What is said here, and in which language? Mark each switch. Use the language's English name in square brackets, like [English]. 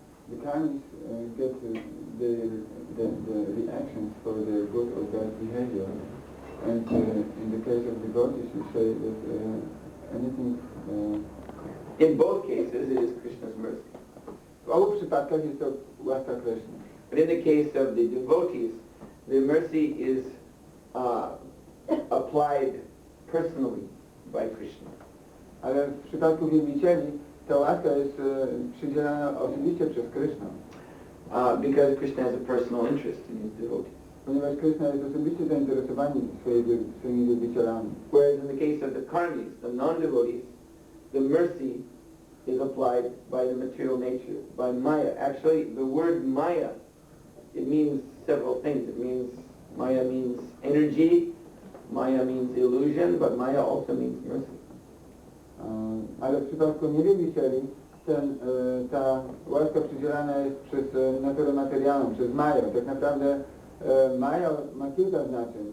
[English] The karmis get the reactions for their good or bad behavior, and in the case of devotees, we say that anything. In both cases, it is Krishna's mercy. [Polish] W obu przypadkach jest to łaska Kryszny. [English] But in the case of the devotees, the mercy is applied personally by Krishna. [Polish] Ale w przypadku wielbicieli ta łaska jest przydzielana osobiście przez Kryszna. [English] Because Krishna has a personal interest in his devotees. [Polish] Ponieważ Kryszna jest osobiście zainteresowany swoimi wielbicielami. [English] Whereas in the case of the karmis, the non-devotees, the mercy is applied by the material nature, by Maya. Actually, the word Maya, it means several things. It means, Maya means energy, Maya means illusion, but Maya also means mercy. [Polish] Ale w przypadku niewielbicieli ta łaska przydzielana jest przez naturę materialną, przez Maję. Tak naprawdę Maja ma kilka znaczeń.